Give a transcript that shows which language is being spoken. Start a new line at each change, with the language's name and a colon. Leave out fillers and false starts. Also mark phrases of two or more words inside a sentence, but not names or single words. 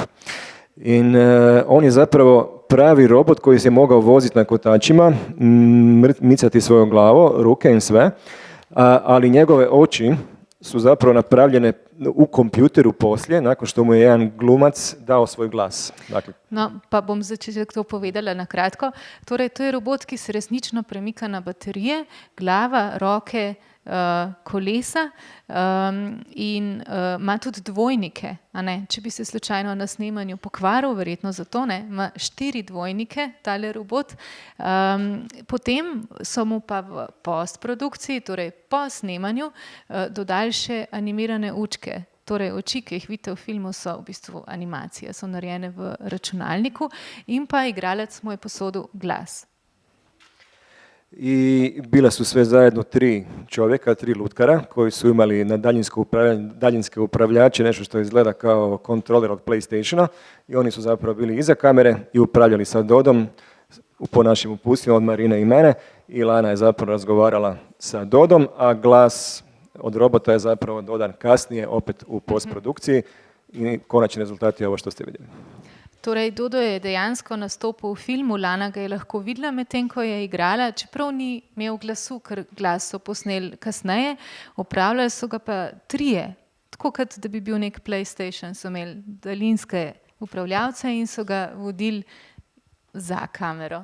Croatian: I on je zapravo pravi robot koji se mogao voziti na kotačima, micati svoju glavu, ruke i sve, ali njegove oči su zapravo napravljene u kompjuteru poslije, nakon što mu je jedan glumac dao svoj glas.
Slovenian: Dakle, No, pa bom začetek to povedala na kratko. Torej, to je robot, ki se resnično premika na baterije, glava, roke, kolesa in ima tudi dvojnike. A ne? Če bi se slučajno na snemanju pokvaril, verjetno zato ne, ima 4 dvojnike, tale robot. Potem so mu pa v postprodukciji, torej po snemanju, dodali še animirane očke. Torej, oči, ki jih vidite v filmu, so v bistvu animacije, so narejene v računalniku in pa igralec mu je posodil glas.
Croatian: I bile su sve zajedno 3 čovjeka, 3 lutkara koji su imali na daljinske upravljače, nešto što izgleda kao kontroler od PlayStationa i oni su zapravo bili iza kamere i upravljali sa Dodom po našim upustvima od Marine i mene i Lana je zapravo razgovarala sa Dodom, a glas od robota je zapravo dodan kasnije opet u postprodukciji i konačni rezultat je ovo što ste vidjeli.
Slovenian: Torej, Dodo je dejansko nastopil v filmu, Lana ga je lahko videla medtem, ko je igrala, čeprav ni imel glasu, ker glas so posneli kasneje, upravljali so ga pa 3, tako kot da bi bil nek PlayStation, so imeli daljinske upravljavce in so ga vodili za kamero.